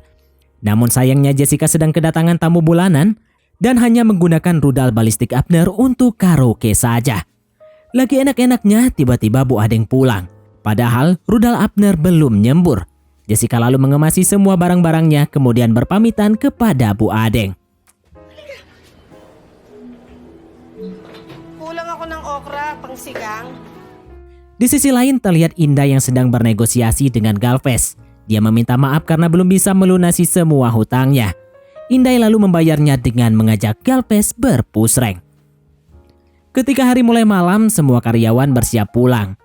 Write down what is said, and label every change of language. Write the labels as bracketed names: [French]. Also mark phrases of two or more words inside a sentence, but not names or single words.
[Indonesian] Namun sayangnya Jessica sedang kedatangan tamu bulanan dan hanya menggunakan rudal balistik Abner untuk karaoke saja. Lagi enak-enaknya tiba-tiba Bu Adeng pulang. Padahal rudal Abner belum nyembur. Jessica lalu mengemasi semua barang-barangnya kemudian berpamitan kepada Bu Adeng. [Filipino] Kulang ako ng okra, pangsigang. [Indonesian] Di sisi lain terlihat Indah yang sedang bernegosiasi dengan Galvez. Dia meminta maaf karena belum bisa melunasi semua hutangnya. Indah lalu membayarnya dengan mengajak Galvez berpusreng. Ketika hari mulai malam, semua karyawan bersiap pulang.